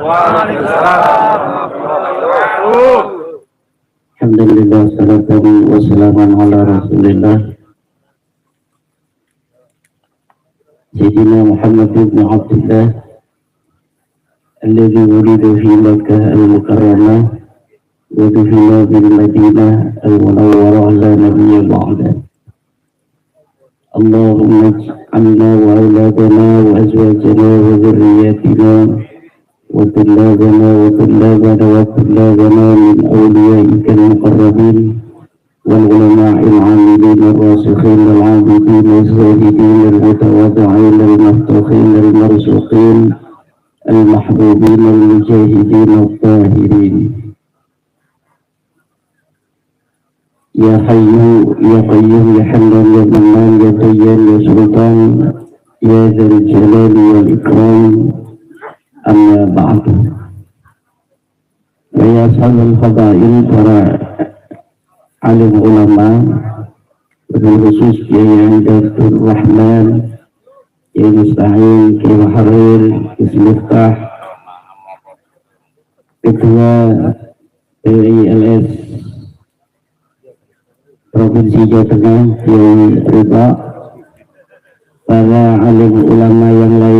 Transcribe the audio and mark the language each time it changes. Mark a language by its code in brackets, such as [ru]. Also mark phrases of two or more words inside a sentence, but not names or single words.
[ar] الحمد لله، الصلاة والسلام على رسول الله سيدنا محمد بن عبد الله الذي ولد في مكة المكرمة ودفن بالمدينة المنورة على النبي بعد. اللهم اجعلنا وأولادنا وأزواجنا وذرياتنا وطلابنا وطلابنا وطلابنا من أوليائك المقربين والعلماء العاملين الراسخين العابدين الزاهدين المتواضعين المفتوحين المرزوقين المحبوبين المجاهدين الطاهرين. يا حي يا قيوم يا حنان يا منان يا ديان يا سلطان يا ذا الجلال والإكرام، أما بعد. [id] Ya sahabat fadail, para alim ulama, dengan khusus Kiai Dr. Rahman, Kiai Musta'in, Kiai Maharir, Kiai Miftah, Ketua PILS Provinsi Jawa Tengah, Kiai Ridha, para alim ulama yang lain.